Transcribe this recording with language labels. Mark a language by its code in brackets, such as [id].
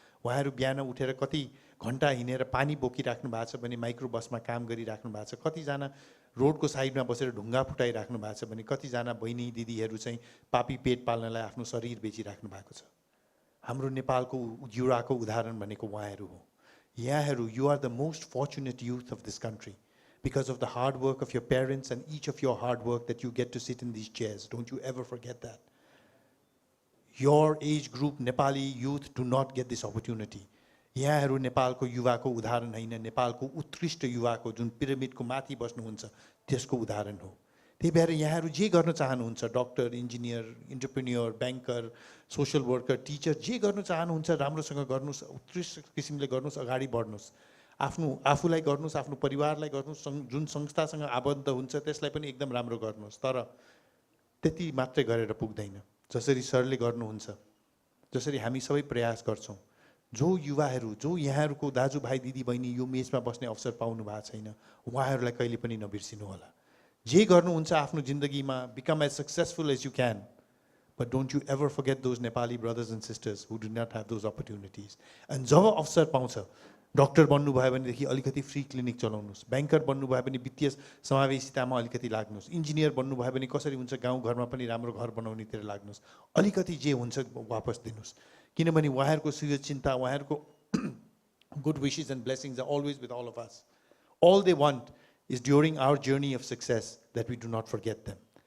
[ne] उहाँहरू बिहान उठेर कति घन्टा हिँडेर पानी बोकिराख्नु भएको छ भने माइक्रो बसमा काम गरिराख्नु भएको छ, कतिजना रोडको साइडमा बसेर ढुङ्गा फुटाइराख्नु भएको छ भने कतिजना बहिनी दिदीहरू चाहिँ पापी पेट पाल्नलाई आफ्नो शरीर बेचिराख्नु भएको छ। हाम्रो नेपालको युवाको उदाहरण भनेको उहाँहरू हो। यहाँहरू, [en] You are the most fortunate youth of this country because of the hard work of your parents and each of your hard work that you get to sit in these chairs. Don't you ever forget that. Your age group, Nepali youth, do not get this opportunity. [ne] यहाँहरू नेपालको युवाको उदाहरण होइन, नेपालको उत्कृष्ट युवाको जुन पिरामिडको माथि बस्नुहुन्छ त्यसको उदाहरण हो। त्यही भएर यहाँहरू जे गर्न चाहनुहुन्छ, doctor, engineer, इन्टरप्रेन्योर, banker, social worker, teacher, जे गर्न चाहनुहुन्छ राम्रोसँग गर्नुहोस्, उत्कृष्ट किसिमले गर्नुहोस्, अगाडि बढ्नुहोस्। आफूलाई गर्नुहोस्, आफ्नो परिवारलाई गर्नुहोस्, जुन संस्थासँग आबद्ध हुन्छ त्यसलाई पनि एकदम राम्रो गर्नुहोस्। तर त्यति मात्रै गरेर पुग्दैन। जसरी सरले गर्नुहुन्छ, जसरी हामी सबै प्रयास गर्छौँ, जो युवाहरू, जो यहाँहरूको दाजुभाइ दिदीबहिनी यो मेचमा बस्ने अवसर पाउनु भएको छैन, उहाँहरूलाई कहिले पनि नबिर्सिनु होला। जे गर्नुहुन्छ आफ्नो जिन्दगीमा, [en] become as successful as you can, but don't you ever forget those Nepali brothers and sisters who do not have those opportunities. [ne] And जब अवसर पाउँछ, डक्टर बन्नुभयो भनेदेखि अलिकति फ्री क्लिनिक चलाउनुहोस्, ब्याङ्कर बन्नुभयो भने वित्तीय समावेशितामा अलिकति लाग्नुहोस्, इन्जिनियर बन्नुभयो भने कसरी हुन्छ गाउँघरमा पनि राम्रो घर बनाउनेतिर लाग्नुहोस्, अलिकति जे हुन्छ वापस दिनुहोस्। किनभने उहाँहरूको सुचिन्ता, उहाँहरूको [en] Good wishes and blessings are always with all of us. All they want is during our journey of success that we do not forget them.